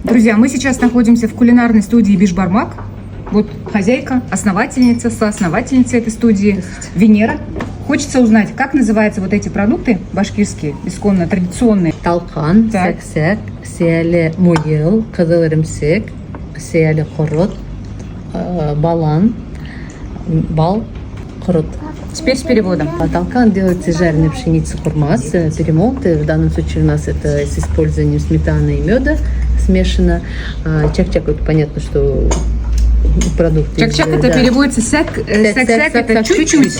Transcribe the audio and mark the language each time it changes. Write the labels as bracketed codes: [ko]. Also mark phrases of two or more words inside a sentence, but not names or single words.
[ru] Друзья, мы сейчас находимся в кулинарной студии Бишбармак. Вот хозяйка, основательница, соосновательница этой студии Венера. Хочется узнать, как называются вот эти продукты башкирские, исконно традиционные. [ba] Талқан, сәк-сәк, сиялі мойыл, қызыл ірімсек, сиялі құрыт, балан, бал, құрыт. [ru] Теперь с переводом. Талкан делается из жареной пшеницы хурмас, перемолотый. В данном случае у нас это с использованием сметаны и меда смешано. Чак-чак, это понятно, что продукт. Чак-чак это переводится сяк-сяк, это чуть-чуть.